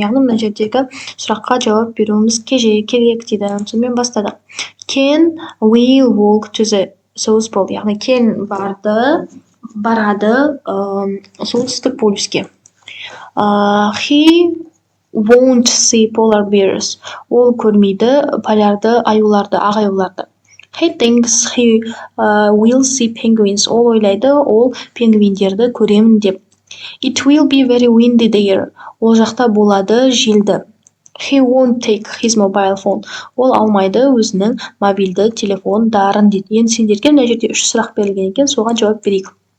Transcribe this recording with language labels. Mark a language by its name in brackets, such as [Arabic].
[Kazakh] Яғни мына жердегі сұраққа жауап беруіміз керек дейді. Сонымен бастадық. [English] Ken will walk to the South Pole. [Kazakh] Яғни Ken барады солтүстік полюске. [English] He won't see polar bears. [Kazakh] Ол көрмейді полярды аюларды, ақ аюларды. [English] He thinks he will see penguins. [Kazakh] Ол ойлайды, ол пингвиндерді көремін деп. [English] It will be very windy there. [Kazakh] Ол жақта болады желді. [English] He won't take his mobile phone. [Kazakh] Ол алмайды өзінің мобильді телефондарын дейді. Енді сендерге мына жерде 3 сұрақ берілген екен, соған жауап берейік.